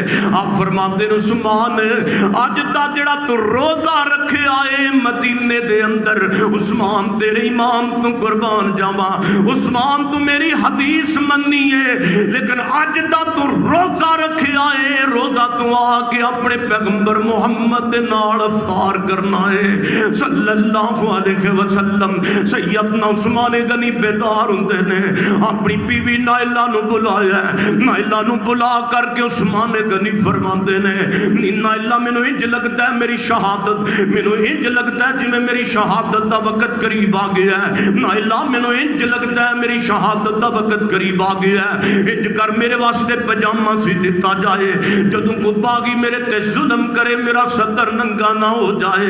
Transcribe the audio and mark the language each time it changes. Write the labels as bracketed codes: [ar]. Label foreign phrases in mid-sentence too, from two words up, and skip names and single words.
[pa] ਆਪ ਫ਼ਰਮਾਤੇ ਨੇ ਉਸਮਾਨ ਅੱਜ ਦਾ ਜੇੜ੍ਹਾ ਤੂ ਰੋਜ਼ਾ ਰੱਖੇ ਆਏ ਮਦੀਨੇ ਦੇ ਅੰਦਰ, ਉਸਮਾਨ ਤੇਰੇ ਇਮਾਮ ਤੂ ਕੁਰਬਾਨ ਜਾਵਾਂ, ਉਸਮਾਨ ਤੂ ਮੇਰੀ ਹਦੀਸ ਮੰਨੀ ਹੈ, ਲੇਕਿਨ ਅੱਜ ਦਾ ਤੂ ਰੋਜ਼ਾ ਰੱਖੇ ਆਏ, ਰੋਜ਼ਾ ਤੂ ਆਕੇ ਅਪਣੇ ਪੈਗੰਬਰ ਮੁਹੰਮਦ ਦੇ ਨਾਲ ਇਫ਼ਤਾਰ ਕਰਨਾ ਹੈ [ar] صلى الله عليه وسلم. [pa] ਸੱਯਦਨਾ ਉਸਮਾਨ ਗ਼ਨੀ ਬੇਦਾਰ ਹੁੰਦੇ ਨੇ, ਅਪਣੀ ਬੀਵੀ ਨਾਇਲਾ ਨੂੰ ਬੁਲਾਇਆ, ਨਾਇਲਾ ਨੂੰ ਬੁਲਾ ਕਰਕੇ ਉਸਮਾਨ ਗ਼ਨੀ ਫ਼ਰਮਾਂਦੇ ਨੇ, ਨਾਇਲਾ ਮੈਨੂੰ ਇੰਜ ਲਗਦਾ ਹੈ ਮੇਰੀ ਸ਼ਹਾਦਤ, ਮੈਨੂੰ ਇੰਜ ਲਗਦਾ ਹੈ ਜਿਵੇਂ ਮੇਰੀ ਸ਼ਹਾਦਤ ਦਾ ਵਕ਼ਤ ਕਰੀਬ ਆ ਗਿਆ ਹੈ, ਨਾਇਲਾ ਮੈਨੂੰ ਇੰਜ ਲਗਦਾ ਹੈ ਮੇਰੀ ਸ਼ਹਾਦਤ ਦਾ ਵਕ਼ਤ ਕਰੀਬ ਆ ਗਿਆ ਹੈ, ਇੰਜ ਕਰ ਮੇਰੇ ਵਾਸਤੇ ਪਜਾਮਾ ਸੀ ਦਿੱਤਾ ਜਾਏ, ਜਦੋਂ ਕੋਈ ਬਾਗ਼ੀ ਮੇਰੇ ਤੇ ਜ਼ੁਲਮ ਕਰੇ ਮੇਰਾ ਸਦਰ ਨੰਗਾ ਨਾ ਹੋ ਜਾਏ।